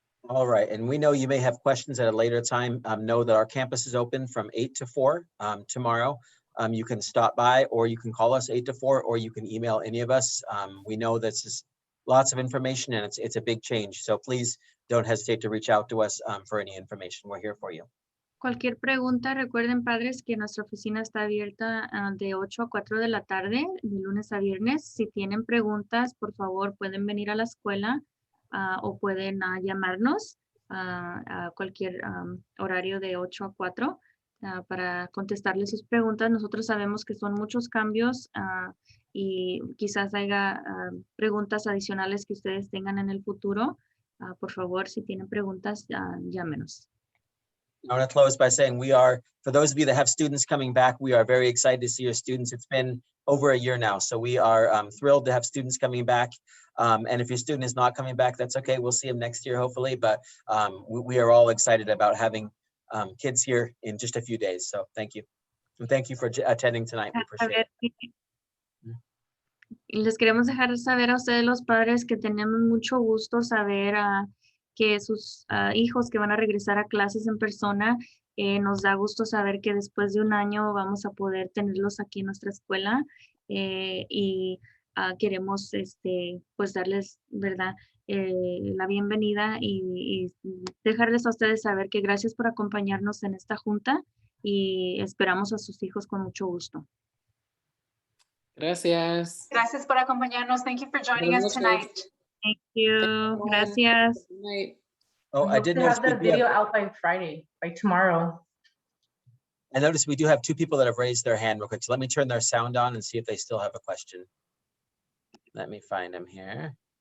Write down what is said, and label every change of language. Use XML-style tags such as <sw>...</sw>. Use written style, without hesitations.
<en>All right, and we know you may have questions at a later time. Know that our campus is open from 8 to 4 tomorrow. You can stop by or you can call us 8 to 4 or you can email any of us. We know this is lots of information and it's a big change. So please don't hesitate to reach out to us for any information. We're here for you.</en> <es>Cualquier pregunta, recuerden padres que nuestra oficina está abierta de 8 a 4 de la tarde, de lunes a viernes. Si tienen preguntas, por favor, pueden venir a la escuela o pueden llamarnos a cualquier horario de 8 a 4 para contestarles sus preguntas. Nosotros sabemos que son muchos cambios y quizás haya preguntas adicionales que ustedes tengan en el futuro. Por favor, si tienen preguntas, llámenos.</es> <en>I want to close by saying we are, for those of you that have students coming back, we are very excited to see your students. It's been over a year now, so we are thrilled to have students coming back. And if your student is not coming back, that's okay. We'll see them next year, hopefully. But we are all excited about having kids here in just a few days. So thank you. And thank you for attending tonight. We appreciate it.</en> <es>Y les queremos dejar saber a ustedes los padres que tenemos mucho gusto saber que sus hijos que van a regresar a clases en persona, nos da gusto saber que después de un año vamos a poder tenerlos aquí en nuestra escuela y queremos pues darles, ¿verdad? La bienvenida y dejarles a ustedes saber que gracias por acompañarnos en esta junta y esperamos a sus hijos con mucho gusto. Gracias. Gracias por acompañarnos.</es> <en>Thank you for joining us tonight. Thank you.</en> <es>Gracias.</es> <en>Good night. Oh, I did notice have the video out by Friday, by tomorrow. I noticed we do have two people that have raised their hand real quick. So let me turn their sound on and see if they still have a question. Let me find them here.</en>